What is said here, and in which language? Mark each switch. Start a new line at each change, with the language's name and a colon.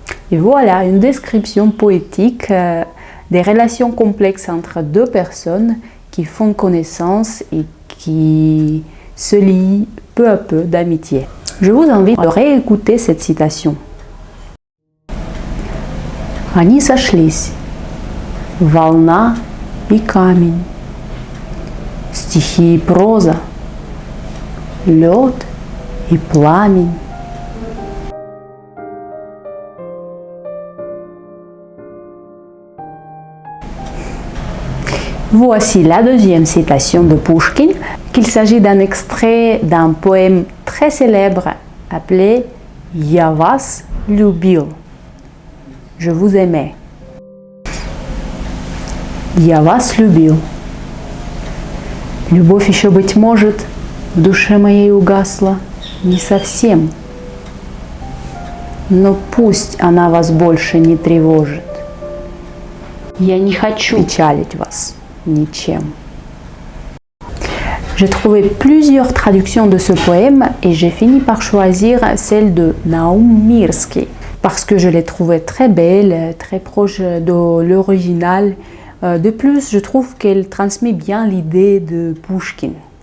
French: Et voilà une description poétique des relations complexes entre deux personnes qui font connaissance et qui se lient peu à peu d'amitié. Je vous invite à réécouter cette citation.
Russian: Они сошлись, волна и камень, стихи и проза, лед и пламень.
French: Voici la deuxième citation de Pouchkine, qu'il s'agit d'un extrait d'un poème très célèbre appelé «
Russian: Я вас любил ».
French: Je vous aimais.
Russian: Я вас любил. Любовь еще, быть может, в душе моей угасла не совсем. Но пусть она вас больше не тревожит. Я не хочу печалить вас ничем.
French: J'ai trouvé plusieurs traductions de ce poème et j'ai fini par choisir celle de Naum Mirski parce que je l'ai trouvée très belle, très proche de l'original. De plus, je trouve qu'elle transmet bien l'idée de Pouchkine.